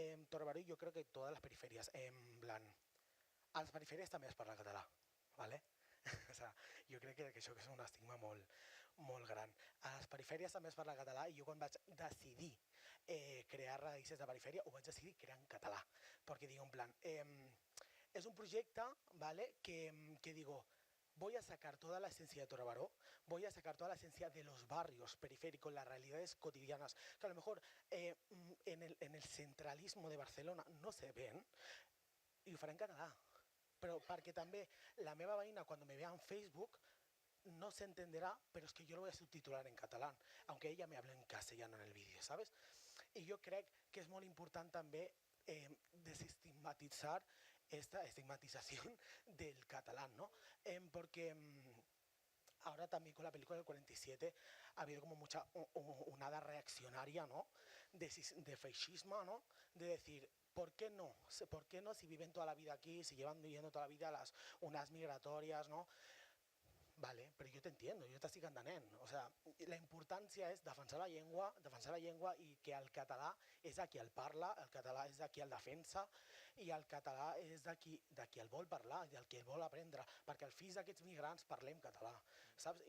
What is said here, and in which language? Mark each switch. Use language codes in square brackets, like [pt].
[es] Torre Baró, yo creo que todas las periferias, en plan, a las periferias [ca] també es parla català, [es] ¿vale? [ca] O sea, jo crec que això és un estigma molt gran. A les perifèries també es parla català i jo quan vaig decidir crear Raïces de Perifèria, ho vaig decidir crear en català, perquè [es] digo, en plan, es un proyecto, ¿vale? Que digo, voy a sacar toda la esencia de Torre Baró, voy a sacar toda la esencia de los barrios periféricos, las realidades cotidianas, que a lo mejor en el centralismo de Barcelona no se ven, [ca] i ho faré en català. Però perquè també la meva veïna, [es] quan me vea en Facebook, no se entenderá, pero es que yo lo voy a subtitular en catalán, aunque ella me hable en castellano en el vídeo, ¿sabes? [ca] Y yo crec que és molt important també desestigmatitzar [es] esta estigmatización del catalán, ¿no? Porque ahora también con la película del 47 ha habido como mucha onada reaccionaria, ¿no? De fascismo, ¿no? De decir, ¿por qué no? ¿Por qué no si viven toda la vida aquí, si llevan viviendo toda la vida las unas migratorias, ¿no? [ca] Vale, però jo t'entiendo, jo t'estic entenent. O sigui, la importància és defensar la llengua i que el català és de qui el parla, el català és de qui el defensa i el català és de qui el vol parlar i del qui el vol aprendre, perquè els fills d'aquests migrants parlem català. Saps?